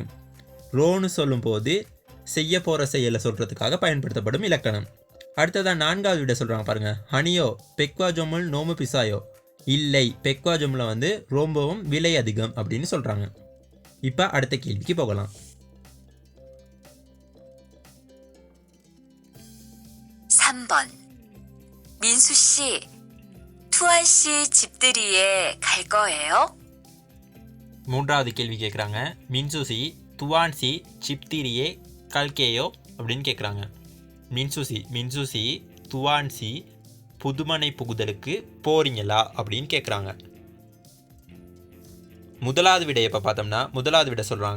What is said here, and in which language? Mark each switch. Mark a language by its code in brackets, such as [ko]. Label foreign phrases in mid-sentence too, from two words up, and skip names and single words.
[ta] ரோன்னு சொல்லும்போது செய்ய போகிற செயலை சொல்கிறதுக்காக பயன்படுத்தப்படும் இலக்கணம். அடுத்ததான் நான்காவது விட சொல்கிறாங்க பாருங்கள். [ko] 아니요 백화 점은 너무 비싸요. [ta] இல்லை, [ko] 백화 점은 [ta] ரொம்பவும் விலை அதிகம் அப்படின்னு சொல்கிறாங்க. இப்போ அடுத்த கேள்விக்கு போகலாம். [ko] 3번. 민수 씨, 투안 씨 집들이에 갈 거예요? [ta] மூன்றாவது கேள்வி கேட்குறாங்க. [ko] 민수 씨 투안 씨 집들이에 갈 거예요 [ta] அப்படின்னு கேட்குறாங்க. மின்சுசி துவான்சி புதுமனை புகுதலுக்கு போறீங்களா அப்படின்னு கேட்குறாங்க. முதலாவது விடையை இப்போ பார்த்தோம்னா முதலாவது விடை சொல்கிறாங்க.